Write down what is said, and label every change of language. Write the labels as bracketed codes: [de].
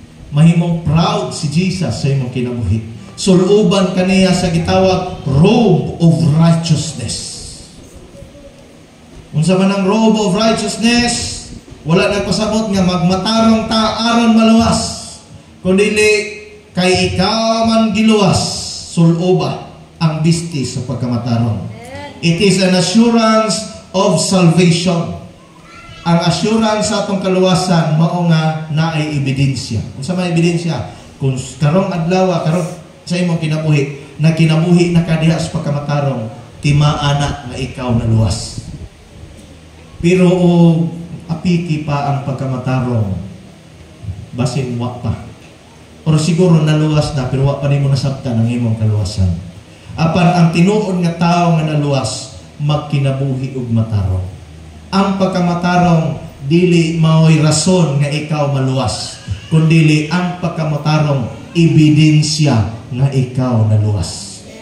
[ceb] Mahimong proud si Jesus sa imong kinabuhi. Suluban kaniya sa gitawag robe of righteousness. Unsa man ang robe of righteousness, wala nagpasabot nga magmatarong ta aron maluwas, kundi kay ikaw man giluwas, suluba ang bisti sa pagkamatarong. [en] It is an assurance of salvation. [ceb] Ang assurance sa atong kaluwasan mao nga naay ebidensya. Unsa may ebidensya? Kung karong adlaw, karong sa imong kinabuhi, na kinabuhi na kadiha sa pagkamatarong, timaana nga ikaw naluwas. Pero apiki pa ang pagkamatarong, basin wa pa. O siguro naluwas na, pero wa pa nimo nasabtan ang imong kaluwasan. Apan ang tinuod nga tao nga naluwas, magkinabuhi ug matarong. Ang pagkamatarong, dili mao'y rason nga ikaw maluwas, kundi ang pagkamatarong, ebidensya nga ikaw naluwas.